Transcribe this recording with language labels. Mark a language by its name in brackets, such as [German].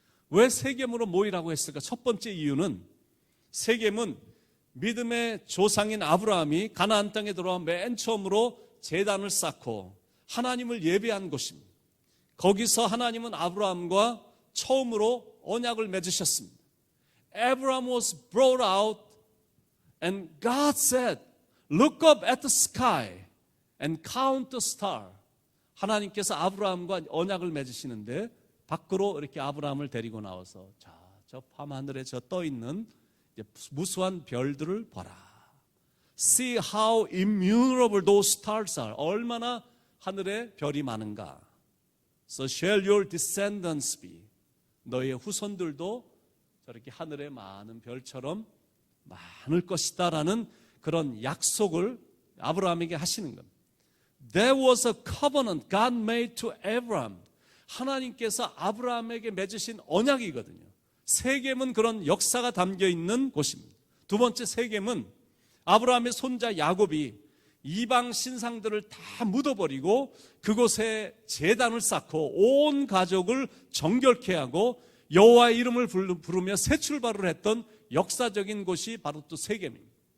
[Korean] 왜 세겜으로 모이라고 했을까? 첫 번째 이유는 세겜은 믿음의 조상인 아브라함이 가나안 땅에 들어와 맨 처음으로 제단을 쌓고 하나님을 예배한 곳입니다. 거기서 하나님은 아브라함과 처음으로 언약을 맺으셨습니다. [English] Abraham was brought out and God said, look up at the sky and count the star. [Korean] 하나님께서 아브라함과 언약을 맺으시는데 밖으로 이렇게 아브라함을 데리고 나와서 자, 저 밤하늘에 저 떠 있는 무수한 별들을 봐라. [English] See how innumerable those stars are. [Korean] 얼마나 하늘에 별이 많은가. [English] So shall your descendants be. [Korean] 너의 후손들도 저렇게 하늘에 많은 별처럼 많을 것이다라는 그런 약속을 아브라함에게 하시는 겁니다. [English] There was a covenant God made to Abraham. [Korean] 하나님께서 아브라함에게 맺으신 언약이거든요. 세겜은 그런 역사가 담겨 있는 곳입니다. 두 번째 세겜은 아브라함의 손자 야곱이 이방 신상들을 다 묻어버리고 그곳에 제단을 쌓고 온 가족을 정결케 하고 여호와의 이름을 부르며 새 출발을 했던 역사적인 곳이 바로 또 세겜입니다.